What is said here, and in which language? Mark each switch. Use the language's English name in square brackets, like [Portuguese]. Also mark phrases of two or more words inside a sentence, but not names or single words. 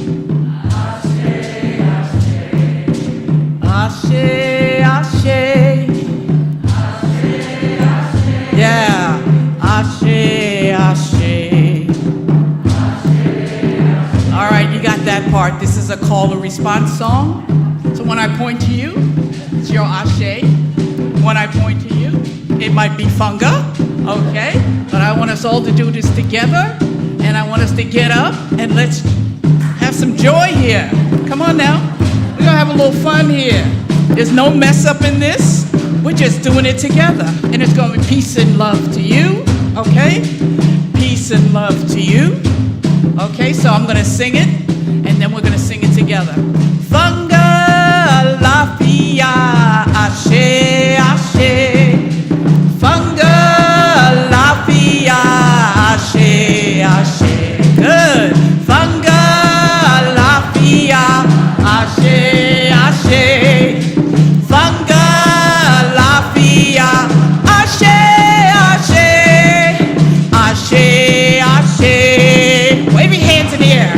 [Yoruba] Ashe, Ashe, yeah, Ashe, Ashe. [English] All right, you got that part. This is a call and response song. So when I point to you, it's your Ashe. When I point to you, it might be Funga, okay? But I want us all to do this together, and I want us to get up and let's have some joy here. Come on now. We're gonna have a little fun here. There's no mess up in this. We're just doing it together. And it's going to be peace and love to you, okay? Peace and love to you. Okay, so I'm going to sing it, and then we're going to sing it together. [Yoruba] Funga la fia, ashe, ashe. Funga la fia, ashe, ashe. Good. Funga la fia, ashe, ashe. Funga la fia, ashe, ashe. Ashe, ashe. [English] Wave your hands in the air.